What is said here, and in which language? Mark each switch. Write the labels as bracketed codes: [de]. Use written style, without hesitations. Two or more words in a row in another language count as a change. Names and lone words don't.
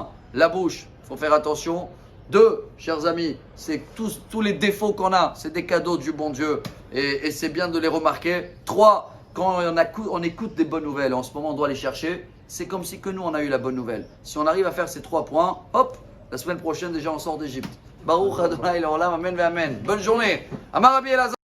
[fr] La bouche, il faut faire attention. 2, chers amis, c'est tous les défauts qu'on a, c'est des cadeaux du bon Dieu et c'est bien de les remarquer. 3, quand on écoute des bonnes nouvelles, en ce moment on doit les chercher, c'est comme si que nous on a eu la bonne nouvelle. Si on arrive à faire ces 3 points, hop, la semaine prochaine déjà on sort d'Égypte. [he] ברוך אדני לעולם אמן ואמן. [fr] Bonne journée. [he] אמר רבי אלעזר.